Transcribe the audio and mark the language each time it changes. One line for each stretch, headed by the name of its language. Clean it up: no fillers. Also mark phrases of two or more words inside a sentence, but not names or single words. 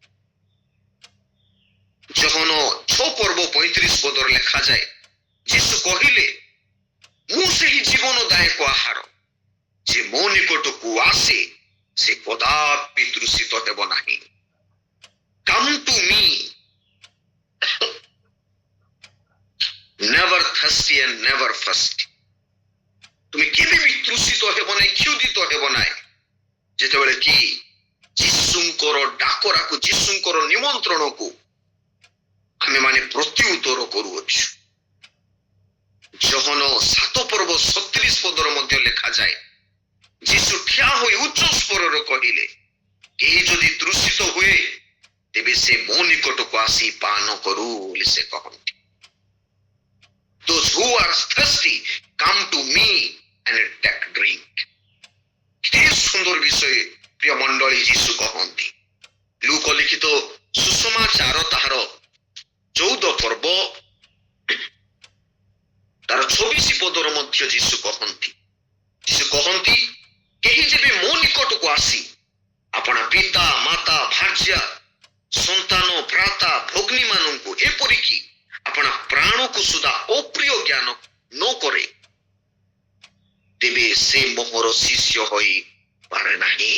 Odia: ଯୋହନ 6 ପର୍ବ 35 ପଦରେ ଲେଖାଯାଏ, ଯୀଶୁ କହିଲେ, ମୁଁ ସେହି ଜୀବନଦାୟକ ଆହାର, ଯେ ମୋ ନିକଟକୁ ଆସେ ସେ କଦାପି ତୃଷିତ ହେବ ନାହିଁ।
English: come to me, never thirsty and never first।
Odia: তুমি କେବେ ବି ତୃଷିତ ହେବ ନାହିଁ, କ୍ଷୁଧିତ ହେବ ନାହିଁ। ଯେତେବେଳେ କି ଯୀଶୁଙ୍କର ଡାକରାକୁ ଯୀଶୁଙ୍କର ନିମନ୍ତ୍ରଣକୁ ଆମେ ମାନେ ପ୍ରତ୍ୟୁତ୍ତର କରୁଅଛୁ। ଯୋହନ 7 ପର୍ବ 37 ପଦର ମଧ୍ୟ ଲେଖାଯାଏ, ଯୀଶୁ ଠିଆ ହୋଇ ଉଚ୍ଚ ସ୍ୱରରେ କହିଲେ, କେହି ଯଦି ତୃଷିତ ହୁଏ ତେବେ ସେ ମୋ ନିକଟକୁ ଆସି ପାନ କରୁ ବୋଲି ସେ କହନ୍ତି।
English: Those who are thirsty come to me and take drink.
Odia: କେତେ ସୁନ୍ଦର ବିଷୟ ପ୍ରିୟ ମଣ୍ଡଳୀ ଯୀଶୁ କହନ୍ତି। ଲୁକ ଲିଖିତ ସୁସମାଚାର ତାହାର 14 ପର୍ବ ତାର 24 ପଦର ମଧ୍ୟ ଯୀଶୁ କହନ୍ତି କେହି ଯେବେ ମୋ ନିକଟକୁ ଆସି ଆପଣା ପିତା ମାତା ଭାର୍ଯ୍ୟା ସନ୍ତାନ ଭ୍ରାତା ଭଗ୍ନୀ ମାନଙ୍କୁ ଏପରିକି ଆପଣା ପ୍ରାଣକୁ ସୁଦ୍ଧା ଅପ୍ରିୟ ଜ୍ଞାନ ନ କରେ ତେବେ ସେ ମୋର ଶିଷ୍ୟ ହୋଇ ପାରେ ନାହିଁ।